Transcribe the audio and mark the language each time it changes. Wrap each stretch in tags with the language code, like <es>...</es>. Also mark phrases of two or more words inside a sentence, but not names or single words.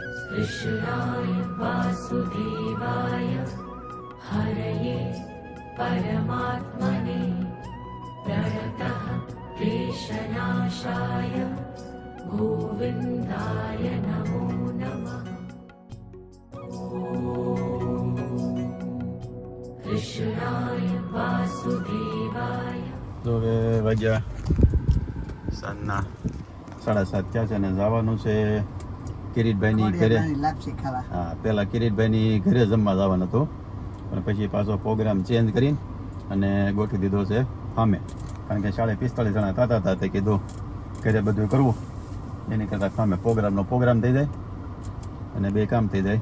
<sa>कृष्णाय वासुदेवाय हरये परमात्मने प्रणतः क्लेशनाशाय गोविन्दाय नमो नमः। कृष्णाय वासुदेवाय।</sa> <gu>તો હવે વાગ્યા સાંજના 7:30 થયા છે અને જવાનું છે કિરીટભાઈની ઘરે. હા, પહેલાં કિરીટભાઈની ઘરે જમવા જવાનું હતું અને પછી પાછો</gu> <en>program change</en> <gu>કરીને અને ગોઠવી દીધો છે ફામે, કારણ કે 45 જણા થતા હતા તે કીધું ઘરે બધું કરવું એની કરતાં ફામે પ્રોગ્રામ થઈ જાય અને બે કામ થઈ જાય.</gu>